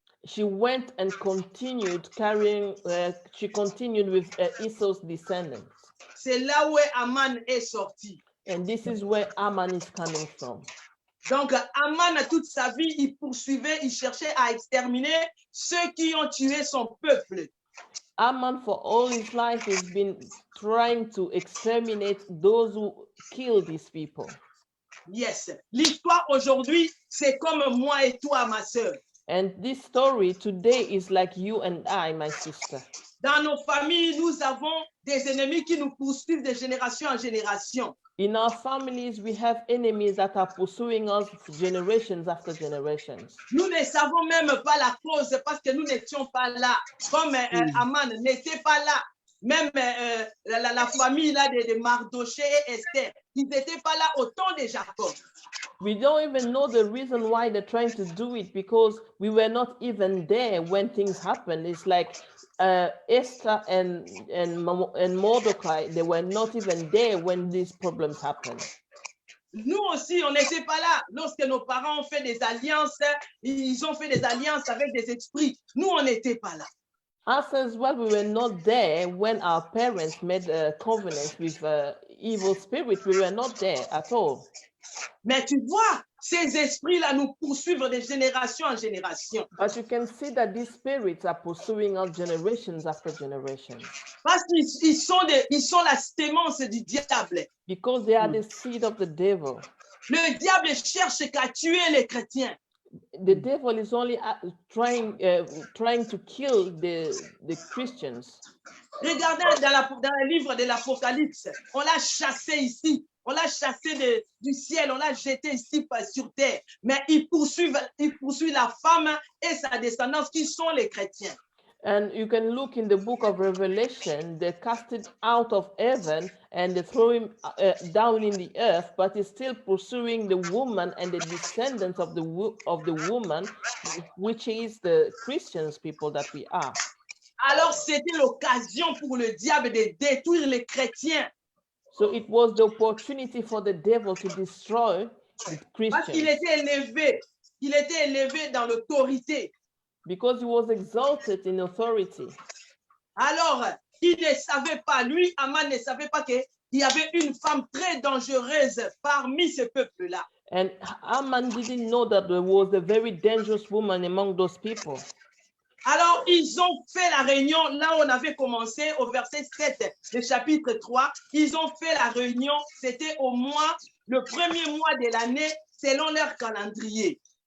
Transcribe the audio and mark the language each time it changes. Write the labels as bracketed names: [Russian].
[English] She went and continued she continued with Esau's descendants. [French] C'est là où Aman est sorti. [English] And this is where Aman is coming from. [French] Donc, Aman, toute sa vie, il poursuivait, il cherchait à exterminer ceux qui ont tué son peuple. [English] Aman, for all his life, has been trying to exterminate those who killed these people. Yes. [French] L'histoire aujourd'hui, c'est comme moi et toi, ma sœur. [English] And this story today is like you and I, my sister. [French] Dans nos familles, nous avons des ennemis qui nous poursuivent de génération en génération. [English] In our families, we have enemies that are pursuing us generations after generations. [French] Nous ne savons même pas la cause parce que nous n'étions pas là. Comme Aman n'était pas là. Même la famille là, de Mardoché et Esther, ils n'étaient pas là au temps de Jacob. [English] We don't even know the reason why they're trying to do it, because we were not even there when things happened. It's like Esther and Mordecai, they were not even there when these problems happened. [French] Nous aussi, on n'était pas là. Lorsque nos parents ont fait des alliances, ils ont fait des alliances avec des esprits. Nous, on n'était pas là. [English] Us as well, we were not there when our parents made a covenant with evil spirits. We were not there at all. [French] Mais tu vois, ces esprits-là nous poursuivent de génération en génération. [English] But you can see that these spirits are pursuing us generations after generations. [French] Parce qu'ils sont la sémence du diable. [English] Because they are the seed of the devil. [French] Le diable cherche qu'à tuer les chrétiens. [English] The devil is only trying to kill the Christians. [French] Regardez dans le livre de l'Apocalypse, on l'a chassé ici. On l'a chassé du ciel, on l'a jeté ici sur terre. Mais il poursuit la femme et sa descendance qui sont les chrétiens. [English] And you can look in the book of Revelation, they cast it out of heaven and they throw him down in the earth, but he's still pursuing the woman and the descendants of the woman, which is the Christians people that we are. [French] Alors, c'était l'occasion pour le diable de détruire les chrétiens. [English] So it was the opportunity for the devil to destroy the [French] Parce qu'il [English] Christians [French] était élevé dans l'autorité. [English] because he was exalted in authority. [French] Alors, il ne savait pas, lui, Aman ne savait pas qu'il y avait une femme très dangereuse parmi ce peuple-là. [English] And Haman didn't know that there was a very dangerous woman among those people. [French] Alors, ils ont fait la réunion, là on avait commencé au verset 7 du chapitre 3, ils ont fait la réunion, c'était le premier mois de l'année, selon leur calendrier.